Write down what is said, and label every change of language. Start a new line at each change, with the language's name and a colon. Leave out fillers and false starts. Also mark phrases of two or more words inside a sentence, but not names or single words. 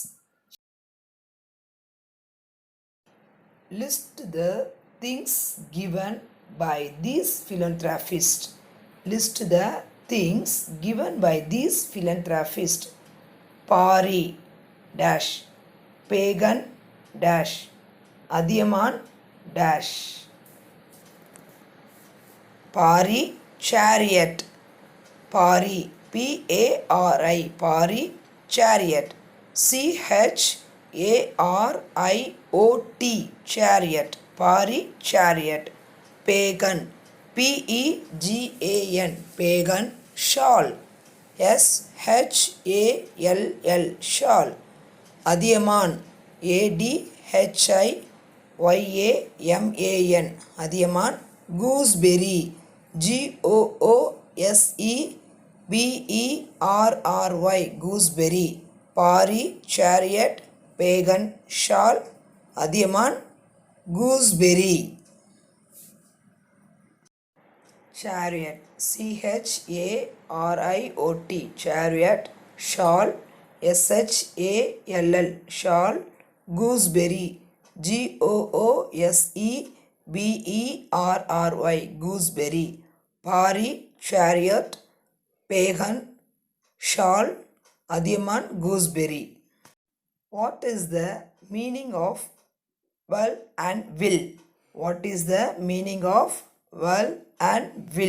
English: List the things given by these philanthropists. List the things given by these philanthropists. Pari dash, Pagan dash, Adiyaman dash. Pari, chariot. Pari, P-A-R-I, Pari, chariot. C-H-A-R-I-O-T, chariot. Pari, chariot. Pagan, P-E-G-A-N, pagan, shawl. S-H-A-L-L, shawl. Adiyaman, A-D-H-I-Y-A-M-A-N, Adiyaman. Gooseberry, G-O-O-S-E-B-E-R-R-Y, gooseberry. Pari, chariot, pagan, shawl. Adiyaman, gooseberry. Chariot, C-H-A-R-I-O-T, chariot. Shawl, S-H-A-L-L, shawl. Gooseberry, G-O-O-S-E-B-E-R-R-Y, gooseberry. Pari, chariot, pagan, shawl. Adiyaman, gooseberry. What is the meaning of well and will? What is the meaning of well and will?